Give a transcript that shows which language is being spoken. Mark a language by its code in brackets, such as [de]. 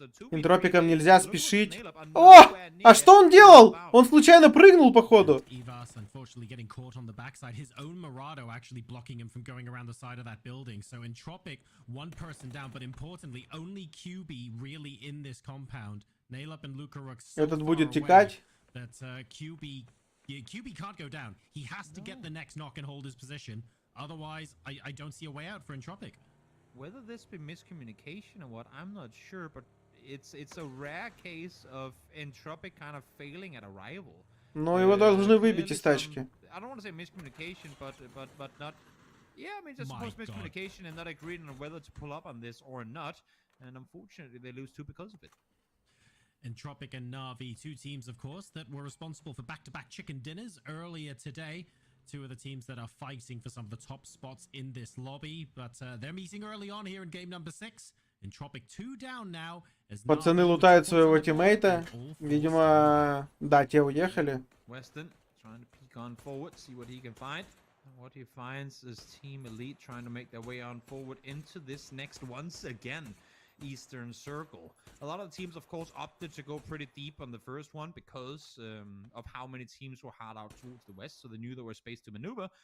[ru] Энтропикам нельзя спешить. О! А что он делал? Он случайно прыгнул, походу. [en] Evas unfortunately getting caught on the backside. His own Murado actually blocking him from going around the side of that building. So Entropic, one person down, but importantly, only QB really in this compound. Nailup and Lukaruk so [ru] Этот будет [en] far [ru] текать. [en] away that QB can't go down. He has to get the next knock and hold his position. Otherwise, I don't see a way out for Entropic. Whether this be miscommunication or what, I'm not sure, but it's a rare case of Entropic kind of failing at a rival. [ru] Но его должны выбить из тачки. [en] I don't want to say miscommunication, but not. Yeah, I mean, just suppose miscommunication and not agreeing on whether to pull up on this or not. And unfortunately, they lose two because of it. Entropic and Na'Vi, two teams, of course, that were responsible for back-to-back chicken dinners earlier today. Two of the teams that are fighting for some of the top spots in this lobby, but they're meeting early on here in game number 6. Entropic 2 down now. [ru] Пацаны лутают своего тиммейта. Видимо, да, те уехали. [en] Weston trying to peek on forward, see what he can find. What he finds is Team Elite trying to make their way on forward into this next once again Eastern Circle. A lot of the teams, of course, opted to go pretty deep on the first one because of how many teams were hard out towards the west, so they knew there was space to maneuver.